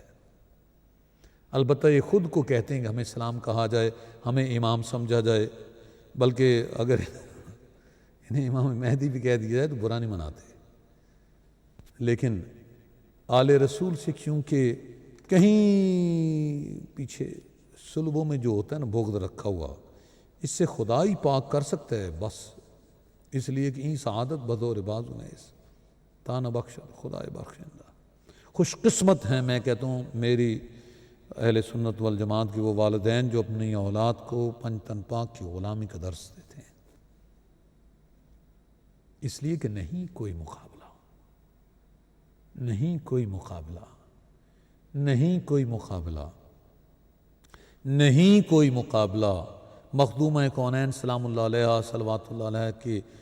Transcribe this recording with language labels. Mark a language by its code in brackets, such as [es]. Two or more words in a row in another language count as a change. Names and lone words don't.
[ur] البتہ یہ خود کو کہتے ہیں کہ ہمیں سلام کہا جائے، ہمیں امام سمجھا جائے، بلکہ اگر انہیں امام مہدی بھی کہہ دیا جائے تو برا نہیں مناتے، لیکن آل رسول سے کیونکہ کہیں پیچھے سلبوں میں جو ہوتا ہے نا بغض رکھا ہوا، اس سے خدا ہی پاک کر سکتا ہے بس، اس لیے کہ [fa] این سعادت بدور بازو نیس تانا بخش خدا بخشندہ۔ [ur] خوش قسمت ہیں میں کہتا ہوں میری اہل سنت والجماعت کی وہ والدین جو اپنی اولاد کو پنج تن پاک کی غلامی کا درس دیتے ہیں، اس لیے کہ نہیں کوئی مقابلہ، نہیں کوئی مقابلہ، نہیں کوئی مقابلہ، نہیں کوئی مقابلہ مخدومہ کونین [ar] سلام اللہ علیہ صلوات اللہ علیہ [ur] کے